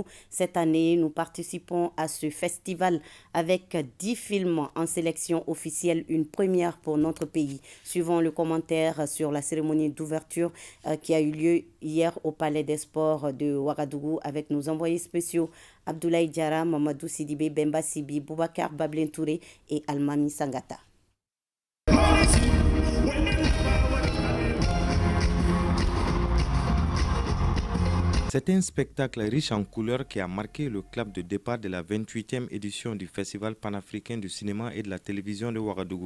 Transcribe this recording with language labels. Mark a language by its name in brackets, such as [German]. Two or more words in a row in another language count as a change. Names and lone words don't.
[French] Cette année, nous participons à ce festival avec 10 films en sélection officielle, une première pour notre pays. Suivons le commentaire sur la cérémonie d'ouverture qui a eu lieu hier au Palais des Sports de Ouagadougou avec nos envoyés spéciaux Abdoulaye Diarra, Mamadou Sidibé, Bemba Sibi, Boubacar Bablin Touré et Almami Sangata. C'est un spectacle riche en couleurs qui a marqué le clap de départ de la 28e édition du Festival panafricain du cinéma et de la télévision de Ouagadougou.